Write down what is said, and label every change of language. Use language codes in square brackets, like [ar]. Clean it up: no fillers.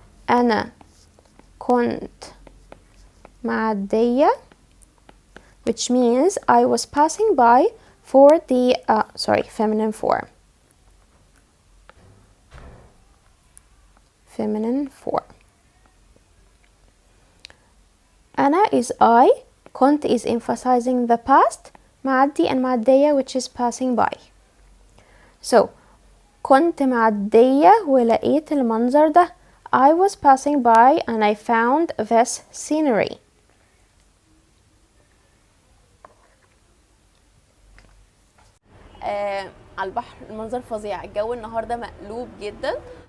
[ar] أنا كنت معدية, [en] which means I was passing by for the feminine form. Feminine form. [ar] أنا [en] is I, [ar] كنت [en] is emphasizing the past, [ar] معدي [en] and [ar] معدية [en] which is passing by. So [ar] كنت معدية ولقيت المنظر ده. [en] I was passing by and I found this scenery. [ar] على البحر المنظر فظيع. الجو النهارده مقلوب جدا.